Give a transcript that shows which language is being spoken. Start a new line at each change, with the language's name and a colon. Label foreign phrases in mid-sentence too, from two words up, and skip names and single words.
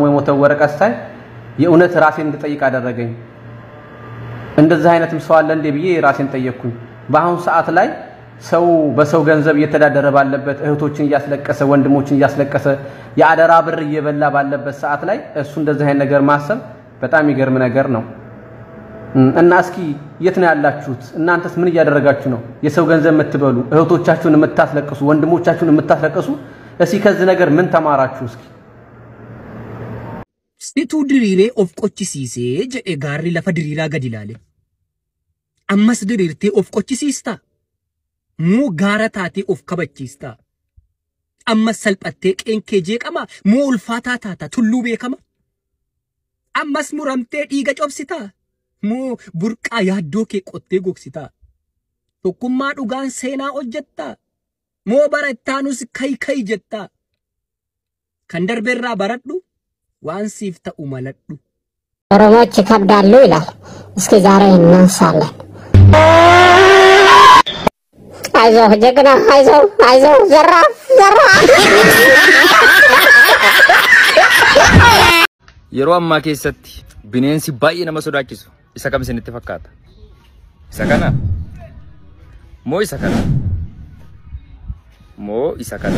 Amharic: የሞተው ወረቀት ሳይ የእውነት ራሴን እንድጠይቅ አደረገኝ። እንደዚህ አይነትም ሰው አለ እንዴ ብዬ ራሴን ጠየቅኩኝ። በአሁን ሰዓት ላይ ሰው በሰው ገንዘብ እየተዳደረ ባለበት እህቶችን እያስለቀሰ ወንድሞችን እያስለቀሰ የአደራ ብር እየበላ ባለበት ሰዓት ላይ እሱ እንደዚህ አይነት ነገር ማሰብ በጣም ይገርም ነገር ነው። እና እስኪ የት ነው ያላችሁት? እናንተስ ምን እያደረጋችሁ ነው? የሰው ገንዘብ የምትበሉ እህቶቻችሁን የምታስለቅሱ ወንድሞቻችሁን የምታስለቅሱ እስኪ ከዚህ ነገር ምን ተማራችሁ? እስኪ
Oromo: Situ diriiree of qochisiisee jedhe gaarri lafa diriiraa gadi ilaale. Ammas diriirtee of qochisiistaa? Moo gaara taatee of kabachiistaa? Ammas salphattee qeenkee jeeqamaa? Moo ulfaataa taata tulluu beekama? Ammas muramtee dhiiga cobsitaa? Moo burqaa yaaddoo kee qottee gogsitaa? Tokkummaa dhugaan seenaa hojjettaa? Moo bara ittaanus kayi jettaa? Kan darbeerraa baradhu ዋንሲፍ ተኡመለዱ
Amharic: ኦሮሞች ይከብዳሉ ይላል። እስኪ ዛሬ እናንሳለን። አይዞህ ጀግና አይዞህ ዘራፍ
Oromo: yeroo ammaa keessatti bineensi baay'ee nama sodaachisu isa kam isinitti fakkaata? Isa kana moo isa kana? Moo isa kana?